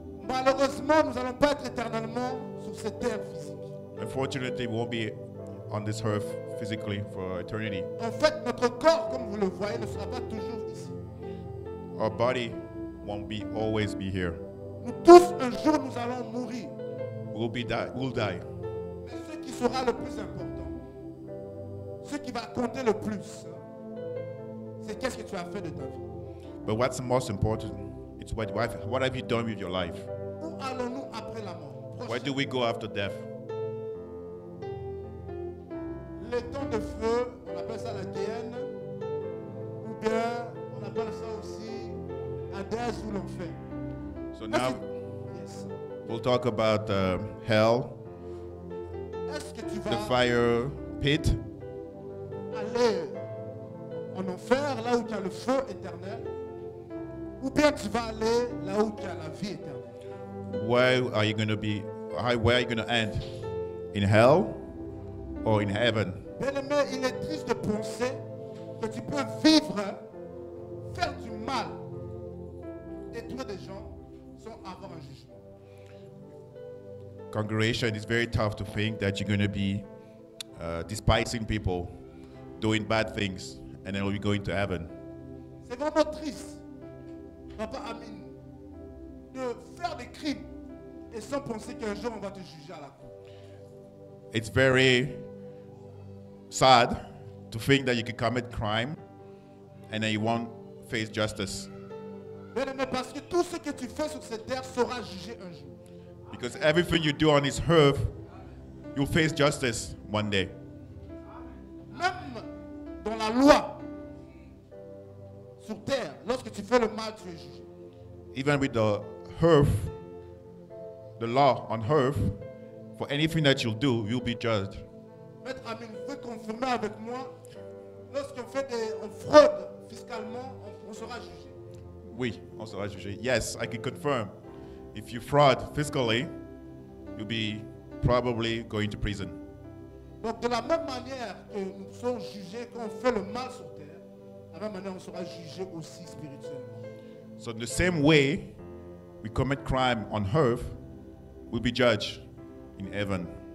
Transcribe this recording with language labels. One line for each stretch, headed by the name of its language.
French: Malheureusement, nous n'allons pas être éternellement sur cette terre physique.
English: Unfortunately, we won't be on this earth physically for eternity.
French: En fait, notre corps, comme vous le voyez, ne sera pas toujours ici.
English: Our body won't always be here.
French: Nous tous, un jour, nous allons mourir.
English: We'll die.
French: Mais ce qui sera le plus important, ce qui va compter le plus, c'est qu'est-ce que tu as fait de ta vie.
English: But what's the most important? It's what have you done with your life?
French: Où allons-nous après la mort?
English: Where do we go after death?
French: Les temps de feu, on appelle ça la Géhenne, ou bien on appelle ça aussi Hadès ou l'enfer.
English: So now Yes. we'll talk about hell,
French: Est-ce que tu
English: the
French: vas
English: fire pit,
French: aller en enfer, là où tu as le feu éternel, ou bien tu vas aller là où tu as la vie éternelle?
English: where are you going to be? Where are you going to end? In hell or in heaven?
French: Bien-aimé, il est triste de penser que tu peux vivre, faire du mal, détruire des gens sans avoir un jugement.
English: Congregation, it's very tough to think that you're going to be despising people, doing bad things, and then you're going to heaven.
French: C'est vraiment triste, Papa Amin, de faire des crimes et sans penser qu'un jour on va te juger à la cour.
English: It's very sad to think that you can commit crime and then you won't face justice.
French: Bien-aimé, parce que tout ce que tu fais sur cette terre sera jugé un jour.
English: Because everything you do on this earth, you'll face justice one day.
French: Même dans la loi, sur terre, lorsque tu fais le mal, tu es jugé.
English: Even with the earth, the law on earth, for anything that you'll do, you'll be judged.
French: Maître Amin, vous pouvez confirmer avec moi, lorsqu'on on fraude fiscalement, on sera jugé. Oui, on sera jugé.
English: Yes, I can confirm. If you fraud fiscally, you'll be probably going to prison.
French: Donc de la même manière que nous sommes jugés quand on fait le mal sur terre, de la même manière on sera jugé aussi spirituellement.
English: So in the same way, we commit crime on earth, we'll be judged in heaven.